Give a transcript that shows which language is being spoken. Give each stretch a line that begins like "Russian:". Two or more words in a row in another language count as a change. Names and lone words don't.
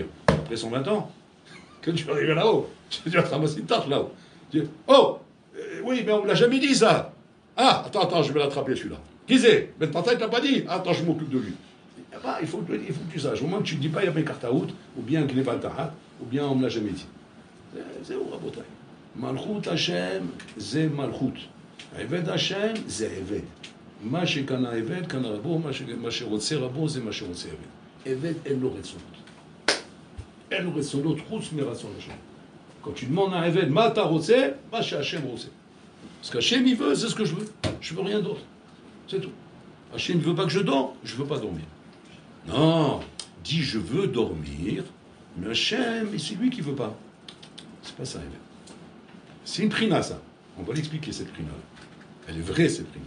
French: Après 120 ans, quand tu vas arriver là-haut, tu vas te ramasser une tarte là-haut. Tu dis, oh, oui, mais on ne l'a jamais dit ça. Ah, attends, je vais l'attraper celui-là. Qui c'est? Ben Tata, il t'a pas dit. Attends, je m'occupe de lui. Il faut que tu saches. Au moment que tu ne dis pas, il y a pas une carte à out, ou bien qu'il n'est pas le tahat, ou bien on ne me l'a jamais dit. C'est où, Rabotai?
Hebrew: מלכות השם,
French: c'est Malchut.
Hebrew: עבד השם,
French: c'est Eved.
Hebrew: מה שכאן העבד, כאן רבו, מה שרוצה רבו, זה מה שרוצה עבד. עבד, אין לו רצונות. אין לו רצונות חוץ מרצון השם.
French: Quand tu demandes à un עבד,
Hebrew: מה אתה רוצה? מה שהשם רוצה.
French: Ce qu'Hachem il veut, c'est ce que je veux. Je veux rien d'autre. C'est tout. Hachem ne veut pas que je dors, je veux pas dormir. Non, dis je veux dormir, mais Hachem, c'est lui qui veut pas. C'est pas ça, Eved. C'est une prina, ça. On va l'expliquer, cette prina. Elle est vraie, cette prina.